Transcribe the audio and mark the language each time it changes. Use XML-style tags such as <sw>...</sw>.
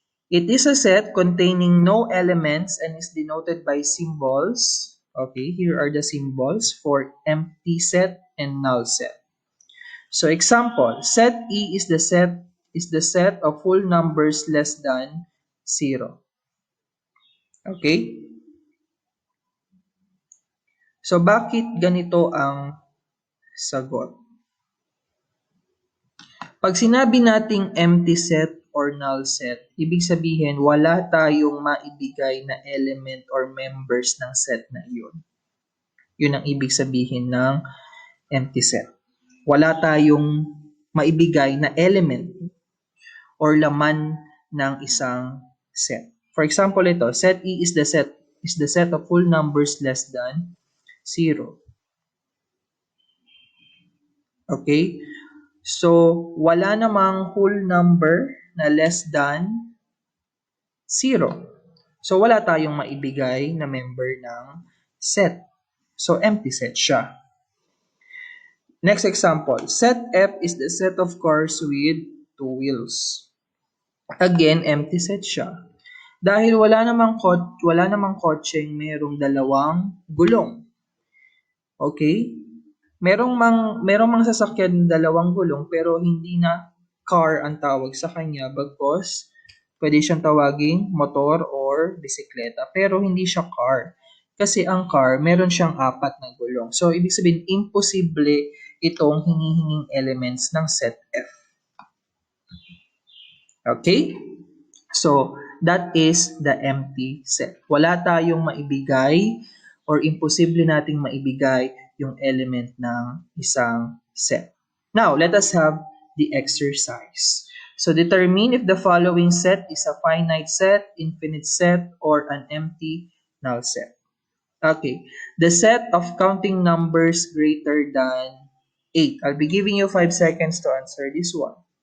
<en>It is a set containing no elements and is denoted by symbols. Okay, here are the symbols for empty set and null set. So example, set E is the set of full numbers less than 0. Okay?</en> <tl>So bakit ganito ang sagot? Pag sinabi nating empty set or null set, ibig sabihin wala tayong maibigay na element or members ng set na iyon. Yun ang ibig sabihin ng empty set. Wala tayong maibigay na element or laman ng isang set.</tl> <en>For example, ito, set E is the set of full numbers less than 0. Okay? So,</en> <tl>wala namang</tl> <en>whole number na less than 0.</en> <tl>So wala tayong maibigay na member ng set. So empty set siya.</tl> <en>Next example, set F is the set of cars with two wheels.</en> <tl>Again, empty set siya. Dahil wala namang kotseng merong dalawang gulong. Okay? Merong mang sasakyan dalawang gulong pero hindi na car ang tawag sa kanya bagkos pwede siyang tawaging motor or bisikleta pero hindi siya car. Kasi ang car, meron siyang apat na gulong. So, ibig sabihin, imposible itong hinihinging elements ng set F.</tl> <en>Okay? So, that is the empty set.</en> <tl>Wala tayong maibigay or imposible nating maibigay yung element ng isang set.</tl> <en>Now, let us have the exercise. So, determine if the following set is a finite set, infinite set, or an empty null set. Okay, the set of counting numbers greater than 8. I'll be giving you 5 seconds to answer this one.</en>